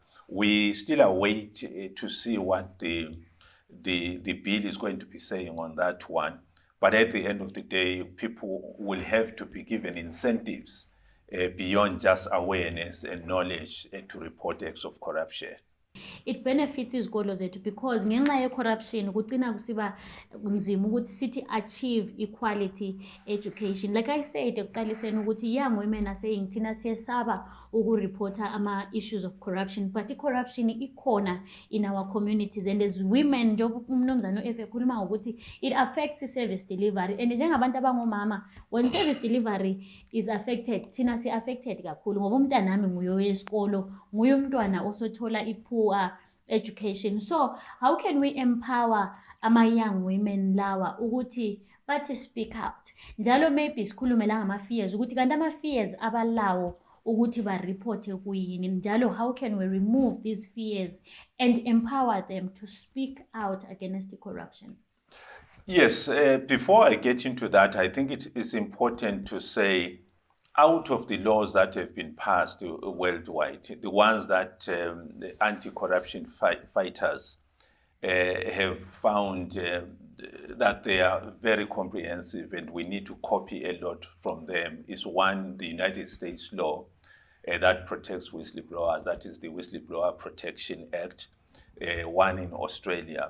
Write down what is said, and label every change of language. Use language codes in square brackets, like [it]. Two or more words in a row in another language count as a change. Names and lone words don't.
[en] We still await to see what the bill is going to be saying on that one. But at the end of the day, people will have to be given incentives beyond just awareness and knowledge to report acts of corruption. it benefits [nd] izikolo zethu because ngenxa ye-corruption kugcina kusiba nzima ukuthi sithi [en] achieve equality education. Like I said [nd] ekuqaliseni ukuthi [en] young women are saying [nd] thina siyesaba ukureporta ama-issues [en] of corruption, [nd] but i-corruption ikhona [en] in our communities, and as women [nd] njengoba umnumzane u-Effie ekhuluma ngokuthi [en] it affects [nd] i-service delivery, and njengabantu abangomama [en] when service delivery is affected [nd] thina si-affected kakhulu ngoba umntanami nguye wesikolo, nguye umntwana osothola i-poor education. [en] So how can we empower ama-young women [nd] lawa ukuthi bathi [en] speak out [nd] njalo maybe sikhulume la ngama-fears ukuthi kanti ama-fears abalawo ukuthi bareporte kuyini njalo [en] how can we remove these fears and empower them to speak out against the corruption? Yes, before I get into that, I think it is important to say out of the laws that have been passed worldwide, the ones that the anti-corruption fighters have found that they are very comprehensive and we need to copy a lot from them is one, the United States law that protects whistleblowers, that is the Whistleblower Protection Act, one in Australia.